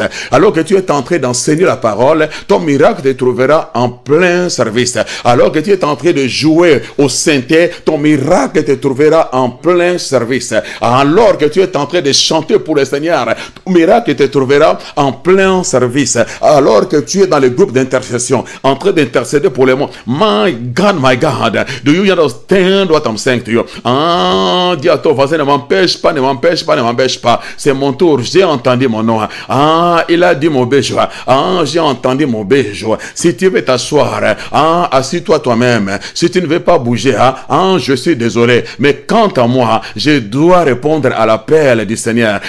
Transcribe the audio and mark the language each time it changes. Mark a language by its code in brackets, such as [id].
[fr] Alors que tu es en train d'enseigner la parole, ton miracle te trouvera en plein service. Alors que tu es en train de jouer au synthé, ton miracle te trouvera en plein service. Alors que tu es en train de chanter pour le Seigneur, ton miracle te trouvera en plein service. Alors que tu es dans le groupe d'intercession, en train d'intercéder pour les mots. [en] My God, do you understand what I'm saying to you? [fr] Dis à ton voisin, ne m'empêche pas, ne m'empêche pas, ne m'empêche pas. C'est mon tour, j'ai entendu mon nom. Il a dit mon béjour. J'ai entendu mon béjour. Si tu veux t'asseoir, assis-toi toi-même. Si tu ne veux pas bouger, je suis désolé. Mais quant à moi, je dois répondre à l'appel du Seigneur.